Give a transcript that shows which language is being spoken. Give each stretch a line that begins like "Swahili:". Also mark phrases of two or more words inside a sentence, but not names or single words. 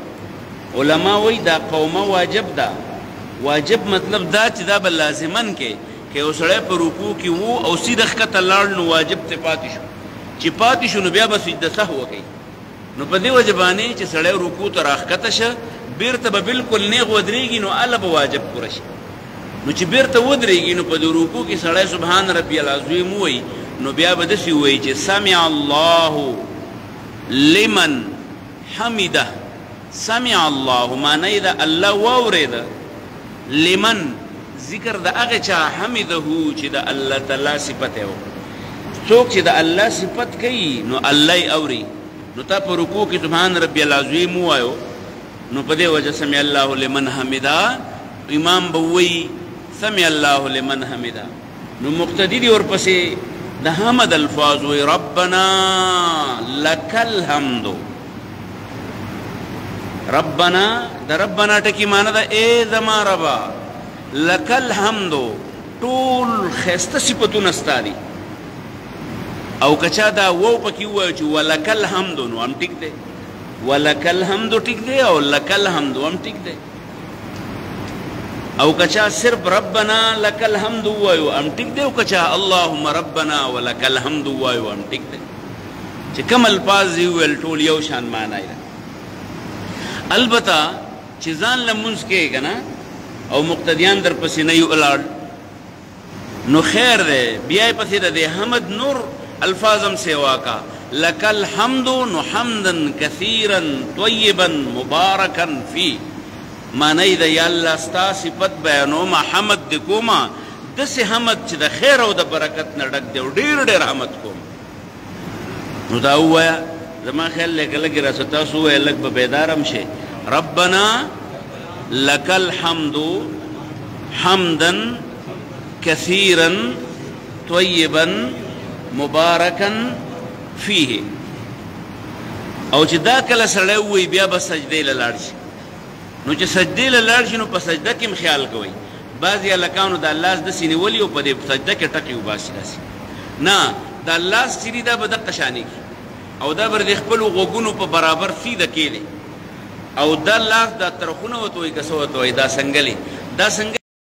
Pashto: علما وایي دا قومه واجب ده. واجب مطلب دا چې دا به لازمن کې که یو سړی په رکوع کې و او سیده ښکته لاړ نو واجب ته پاتې شو، چې پاتې شو نو بیا به سجده سهو کوي. نو په دې وجه باندې چې سړی رکوع ته راښکته شه بیرته به بالکل نیغ ودرېږي نو هله به واجب پوره شي. نو چې بیرته ودرېږي نو په دې رکوع کې سړی
Arabic: سبحان ربي العظیم
Pashto: ووایي نو بیا به داسې ووایي چې
Arabic: سمع الله لمن حمده. سمع الله
Pashto: معنی ده الله واورېده، لمن ذکر د هغه چا حمده چې د الله تعالی صفت یې وکړه. څوک چې د الله صفت کوي نو الله یې اوري. نو تا په رکوع کې
Arabic: سبحان ربي العظیم
Pashto: ووایو نو په دې وجه
Arabic: سمع الله لمن حمده
Pashto: امام به ووایي
Arabic: سمع الله لمن حمده.
Pashto: نو مقتدي دي ورپسې د حمد الفاظ وی
Arabic: ربنا لک الحمد.
Pashto: ربنا د ربنا ټکی معنی ده ای زما ربا،
Arabic: لک الحمد
Pashto: ټول ښایسته صفتونه ستا دي. او کچا دا وو پکې ووایو چې
Arabic: ولک الحمد
Pashto: نو هم ټیک دی،
Arabic: ولک الحمد
Pashto: ټیک دی او
Arabic: لک الحمد
Pashto: هم ټیک دی. او کچا صرف
Arabic: ربنا لک الحمد
Pashto: وایو هم ټیک دی، او کچا
Arabic: اللهم ربنا ولک الحمد
Pashto: وایو هم ټیک دی. چې کوم الفاظ یې وویل ټول یو شان معنی ده. البته چې ځان لمونځ کوې که نه او مقتدیان در پسې نه یو ولاړ نو خیر دی، بیا یې پسې د دې حمد نور الفاظ هم سیوا کا.
Arabic: لک الحمد نو حمدا کثیرا طیبا مبارکا فی.
Pashto: معنی ده یا الله ستا صفت بیانوم حمد دې کومه داسې حمد چې د خیر او د برکت نه ډک دی او ډېر ډېر حمد کوم. نو دا ووایا زما خیال لکه لږ راسه تاسو ووایه لږ به بیدار هم شئ
Arabic: ربنا لک الحمد حمدا کثیرا طیبا مبارکا فیه
Pashto: او چې دا کله سړی ووایي بیا به سجدې له لاړ شي نو چې سجدې له لاړ شي نو په سجده کې هم خیال کوئ بعضې هلکانو دا لاس داسې نیولي او په دې سجده کې ټکې وباسي داسې نه دا لاس چې دي دا به دقه شانې کړي او دا به د خپلو غوږونو په برابر سیده کېلی او دا لاس دا ترخونه ورته وایي که څه ورته وایي دا سنګلې دا سنګلې